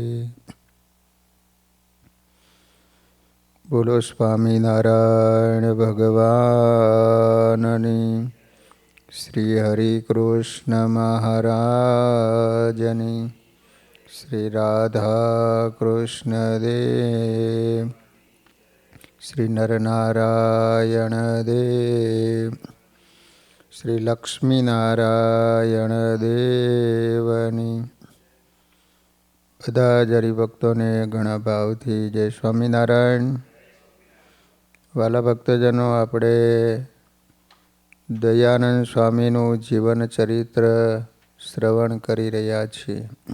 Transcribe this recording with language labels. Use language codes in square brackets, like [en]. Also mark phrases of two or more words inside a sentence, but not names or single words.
[gu] બોલો સ્વામિનારાયણ ભગવાનની, શ્રી હરિકૃષ્ણ મહારાજની, શ્રી રાધા કૃષ્ણ દેવ, શ્રી નરનારાયણ દેવ, શ્રી લક્ષ્મીનારાયણ દેવની। બધા જ હરિભક્તોને ઘણા ભાવથી જય સ્વામિનારાયણ। વાલા ભક્તજનો, આપણે દયાનંદ સ્વામીનું જીવન ચરિત્ર શ્રવણ કરી રહ્યા છીએ।